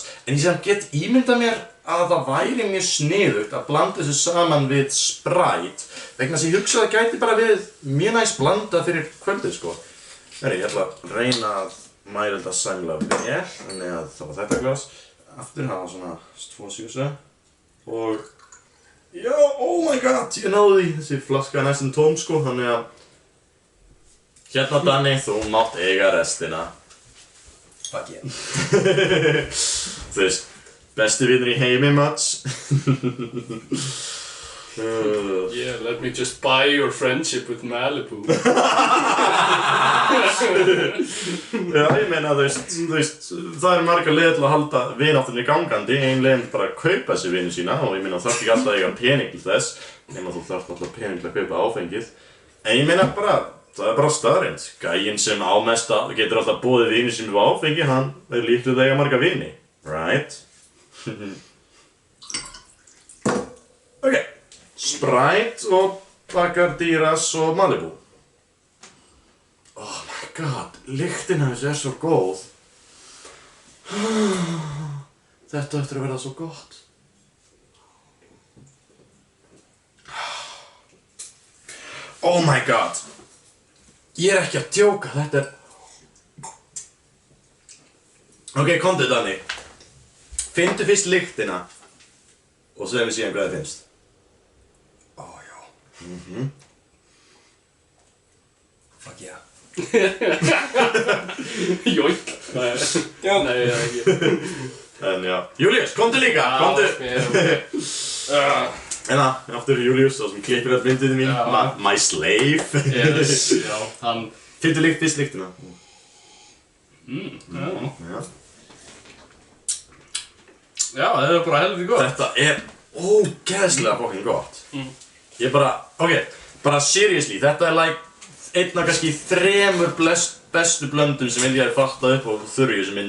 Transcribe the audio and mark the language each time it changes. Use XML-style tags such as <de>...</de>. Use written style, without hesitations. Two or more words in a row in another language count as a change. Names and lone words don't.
<is>En ég sem get ímyndað mér að það væri mjög sniðugt að blanda þessu saman við Sprite. Vegna þess að ég hugsa að það gæti bara verið mjög næs blanda fyrir kvöldið, sko. Ég ætla að reyna að mæla þetta sæmilega vel. Þannig að það var þetta glas. Aftur hafa svona 2 Og... já,</is> <en>oh my god,</en> <is>ég náði því. Þessi flaska er næstum tóm, sko, þannig að... Hérna Danni, þú mátt eiga restina.</is> <en>Fuck yeah.</en> <is>Þú veist, besti vinur í heimi, Mats.</is> <en>Yeah, let me just buy your friendship with Malibu.</en> <is>Já, ég meina, þú veist, það margar leiðir til að halda vináttunni gangandi. Ein leið bara að kaupa þessi vini sína og ég meina, þú þarft ekki alltaf að eiga pening til þess. Nema þú þarft alltaf pening til að kaupa áfengið. En ég meina bara, það bara staðreynd. Gæinn sem á mesta getur alltaf boðið vini sem er áfengi, hann er líklega að eiga marga vini.</is> <en>Right? Ok.</en> <is>Sprite og Bagaðiras og Malibu.</is> <en>Oh my god,</en> <is>lyktin af þessu er svo góð. Þetta eftir að verða svo gott.</is> <en>Oh my god.</en> <is>Ég er ekki að djóka, þetta er... Ok, komdu Danni. Finndu fyrst lyktina og segjum við síðan hvað það finnst. Ó, já.</is> <en>Fuck yeah.</en> <is>Joik. Nei, ekki. En já. Július, komdu líka, komdu. En það, aftur Július, það sem klippir all myndinni mín.</is> <en>My slave. Yes,</en> <is>já, hann... Finndu fyrst lyktina. Já. Já, það er bara helviti gott. Þetta er ógeðslega fucking gott. Ég bara, bara seriously, þetta like einn af kannski 3 bestu blöndum sem ég hef fattað upp á þurru í þessum myndböndum.</is>